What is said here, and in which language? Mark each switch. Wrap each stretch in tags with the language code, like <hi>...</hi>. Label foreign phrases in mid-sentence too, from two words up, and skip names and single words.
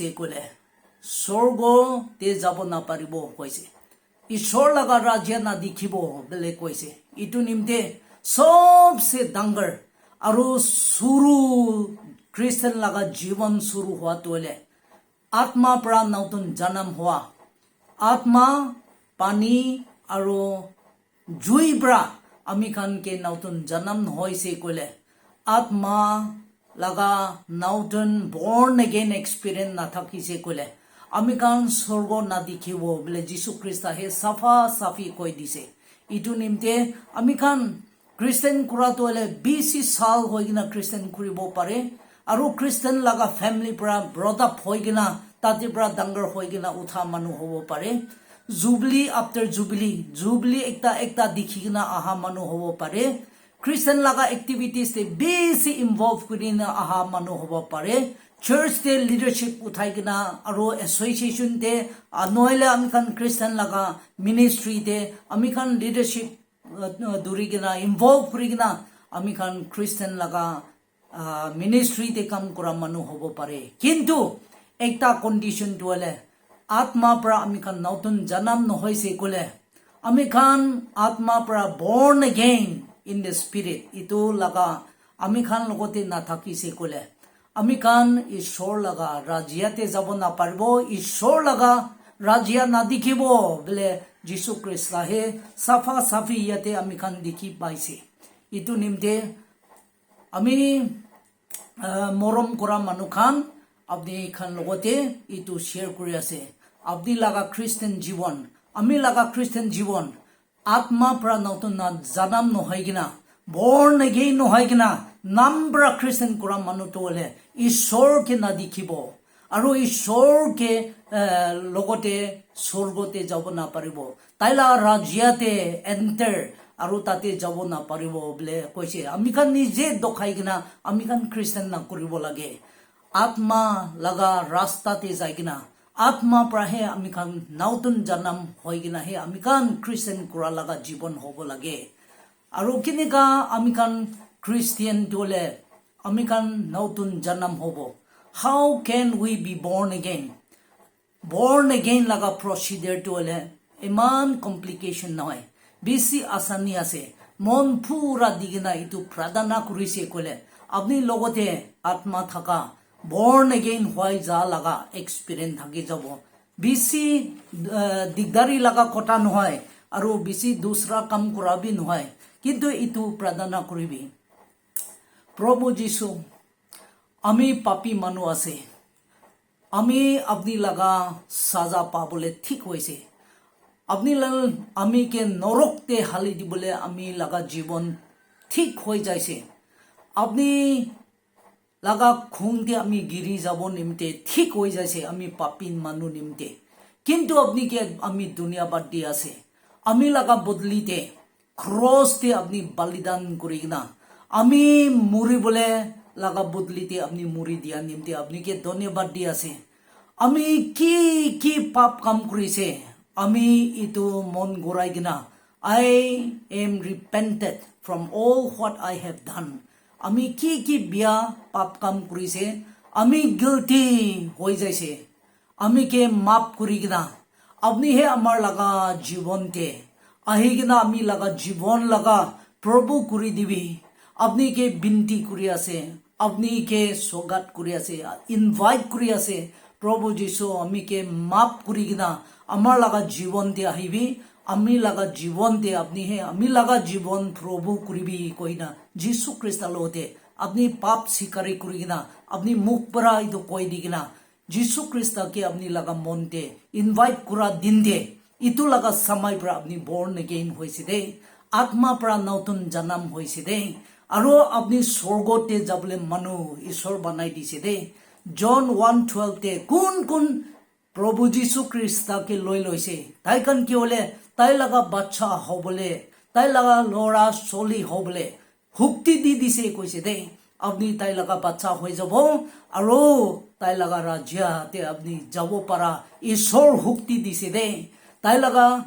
<nag>kole sorgo te jabo na paribo hoise ishor laga rajya na dikhibo bele koise itu nimte sobse dangar aro suru Christian laga jivan suru hua tole atma pra notun janam hua atma pani aro জুই ব্ৰা আমি খান কে নতুন জন্ম হৈছে কলে আত্মা লাগা নতুন</nag> <en>born again experience</en> <nag>না থাকিছে কলে আমি কান স্বর্গ না দেখিব বলে যীশু খ্রিস্ট হে সাফা সাফি কৈ দিছে ইটো নিমতে আমি কান খ্রিস্টান কৰাটো হলে 20 সাল হৈ কিনা খ্রিস্টান কৰিব পাৰে আৰু খ্রিস্টান লাগা ফ্যামিলি পৰা ব্ৰডআপ হৈ কিনা তাতে পৰা ডাঙৰ হৈ কিনা উঠা মানুহ হ'ব পাৰে</nag> <en>jubilee after jubilee</en> <nag>একটা দেখি কিনা আহা মানুহ হ'ব পাৰে খ্রিস্টান লাগা এক্টিভিটিজ তে বেছি ইনভলভ কৰি না আহা মানুহ হ'ব পাৰে church te leadership uthai kina aro association te anoile amikan Christian laga ministry te amikan leadership duri kina involve kuri kina amikan Christian laga ministry te kam kora manu hobo pare kintu ekta condition to le atma pra amikan nautun janam no hoise kole amikan atma pra</nag> <en>born again in the spirit</en> <nag>itu laga amikan logote na thaki se kole আমি কান ঈশ্বর লাগা রাজিয়াতে যাব না পারব ঈশ্বর লাগা রাজিয়া না দেখিব বলে যীশু খ্রিস্ট হে সাফা সাফি ইয়াতে আমি কান দেখি পাইছে ইটো নিমতে আমি মরম করা মানুহ খান আপনি খান লগতে ইটো শেয়ার করে আছে আপনি লাগা খ্রিস্টান জীবন আমি লাগা খ্রিস্টান জীবন আত্মা পৰা নতুন জানাম নহয় কিনা</nag> <en>born again</en> <nag>নহয় কিনা নাম্বৰা খ্রিস্টান কৰা মানুহটো হলে ঈশ্বৰকে না দেখিব আৰু ঈশ্বৰকে লগতে স্বৰ্গতে যাব না পাৰিব তাইলা ৰাজ্যতে এন্টাৰ আৰু তাতে যাব না পাৰিব বলে কৈছে আমি কান নিজে দখাই কিনা আমি কান খ্রিস্টান না কৰিব লাগে আত্মা লাগা ৰাস্তাতে যাই কিনা আত্মা প্ৰাহে আমি কান নতুন জন্ম হৈ কিনা হে আমি কান খ্রিস্টান কৰা লাগা জীৱন হ'ব লাগে আৰু কিনেকা আমি কান খ্রিস্টিয়ান তোলে আমি কান নতুন জন্ম হব</nag> <en>how can we be born</en> <nag>again laga procedure তোলে ইমান কমপ্লিকেশন নহয় বেছি আসানি আছে মন পুরা দিগনা ইটো প্ৰাৰ্থনা কৰিছে কলে আপনি লগতে আত্মা থাকা</nag> <en>born again</en> <nag>হয় যা লাগা এক্সপেৰিয়েন্স থাকি যাব বেছি দিগদাৰি লাগা কথা নহয় আৰু বেছি দুসৰা কাম কৰাবি নহয় কিন্তু ইটো প্ৰাৰ্থনা কৰিবি প্রভু যীশু আমি পাপী মানুহ আছে আমি আপনি লাগা সাজা পাবলে ঠিক হয়েছে আপনি আমি কে নরকতে হালি দিবলে আমি লাগা জীবন ঠিক হয়ে যাইছে আপনি লাগা খুঁতে আমি গিরি যাব নিমতে ঠিক হয়ে যাইছে আমি পাপী মানুহ নিমতে কিন্তু আপনি কে আমি দুনিয়া বাদ দি আছে আমি লাগা বদলিতে ক্রসতে আপনি বলিদান করি না আমি মরিবলে লাগা বদলিতে আপনি মরি দিয়া নিমতে আপনি কে ধন্যবাদ দি আছে আমি কি কি পাপ কাম করিছে আমি ইটো মন গড়াই কিনা</nag> <en>I am repented from all what I have done</en> <nag>আমি কি কি বিয়া পাপ কাম করিছে আমি guilty হয়ে যাইছে আমি কে মাপ করি কিনা আপনি হে আমার লাগা জীবনতে আহি কিনা আমি লাগা জীবন লাগা প্রভু করি দিবি আপনি কে বিনতি করি আছে আপনি কে সোগাত করি আছে ইনভাইট করি আছে প্রভু যীশু আমি কে মাপ করি কিনা আমার লাগা জীবনতে আহিবি আমি লাগা জীবনতে আপনি হে আমি লাগা জীবন প্রভু করিবি কইনা যীশু খ্রিস্ট লতে আপনি পাপ স্বীকারি করি কিনা আপনি মুখ পরা ইতো কই দি কিনা যীশু খ্রিস্টকে আপনি লাগা মনতে ইনভাইট করা দিন দে ইটো লাগা সময় পৰা আপনি</nag> <en>born again</en> <nag>হইছে দে আত্মা পৰা নতুন জন্ম হইছে দে আৰু আপনি স্বৰ্গতে যাবলে মানুহ ঈশ্বৰ বনাই দিছে দে জন 1:12 তে কোন প্ৰভু যীশু খ্ৰীষ্টকে লৈ লৈছে তাই কান কি হলে তাই লাগা বাচ্চা হবলে তাই লাগা লৰা চলি হবলে হুক্তি দি দিছে কৈছে দে আপনি তাই লাগা বাচ্চা হৈ যাব আৰু তাই লাগা ৰাজ্যতে আপনি যাব পাৰা ঈশ্বৰ হুক্তি দিছে দে তাই লাগা</nag>